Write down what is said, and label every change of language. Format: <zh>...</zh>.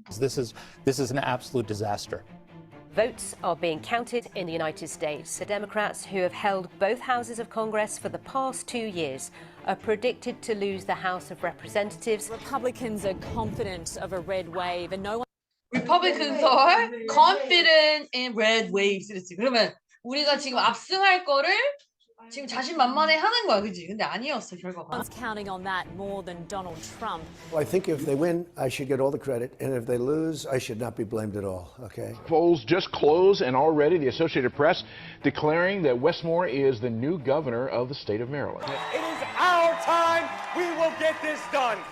<en>this is an absolute disaster. Votes are being counted in the United States. The Democrats, who have held both houses of Congress for the past 2 years, are predicted to lose the House of Representatives. Republicans are confident of a red wave and no one Republicans are confident in red waves</en> <ko>이랬지. 그러면 우리가 지금 압승할 거를 지금 자신만만해 하는 거야, 그지? 근데 아니었어 결과가.</ko> <en>one's counting on that more than Donald Trump. Well, I think if they win, I should get all the credit, and if they lose, I should not be blamed at all, okay? Polls just closed, and already the Associated Press declaring that Westmore is the new governor of the state of Maryland. It is our time. We will get this done.</en>